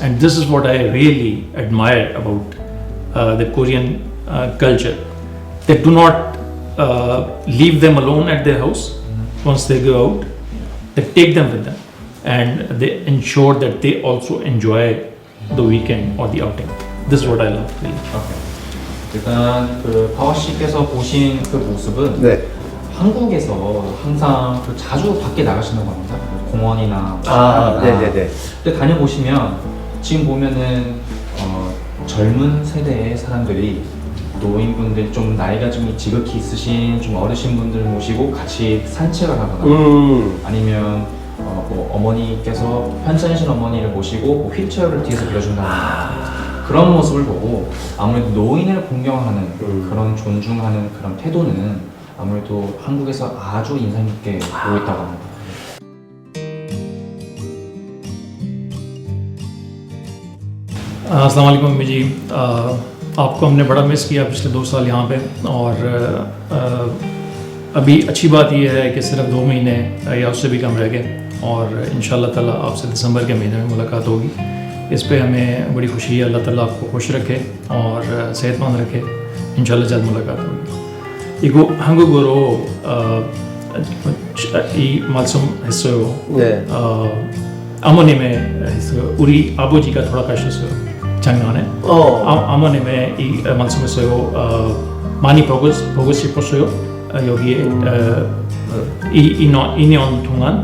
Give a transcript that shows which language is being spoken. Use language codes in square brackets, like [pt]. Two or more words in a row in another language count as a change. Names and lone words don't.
[en] And this is what I really admire about the Korean culture. They do not leave them alone at their house once they go out. They take them with them. and they ensure that they also enjoy the weekend or the outing. This is what I love. Really. [ko] 일단 그 파워 씨께서 보신 그 모습은 네. 한국에서 항상 그 자주 밖에 나가신다고 합니다. 공원이나 네네네. 근데 다녀보시면 지금 보면은 젊은 세대의 사람들이 노인분들 좀 나이가 좀 지극히 있으신 좀 어르신분들 모시고 같이 산책을 하거나 아니면 뭐 어머니께서 편찮으신 어머니를 모시고 뭐 휠체어를 뒤에서 빌려준다거나 그런 모습을 보고 아무래도 노인을 공경하는 그런 존중하는 그런 태도는 아무래도 한국에서 아주 인상 깊게 보고 있다고 합니다. [ar] السلام عليكم [hi] अम्मी जी, आपको हमने बड़ा मिस किया पिछले 2 साल यहाँ पे और अभी अच्छी बात यह है कि सिर्फ 2 महीने या उससे भी कम रह गए और [ar] إن شاء الله تعالى [hi] आपसे दिसंबर के महीने में मुलाकात होगी। इस पे हमें बड़ी खुशी है। अल्लाह ताला आपको खुश रखे और सेहतमंद रखे। इंशाल्लाह जल्द मुलाकात होगी. [ko] 이거 한국어로 이 말씀했어요. 네. 아버님의 했어요. 우리 아버지가 돌아가셨어요. 작년에. 아버님의 이 말씀했어요. 많이 보고 싶었어요. 여기에 2년 동안.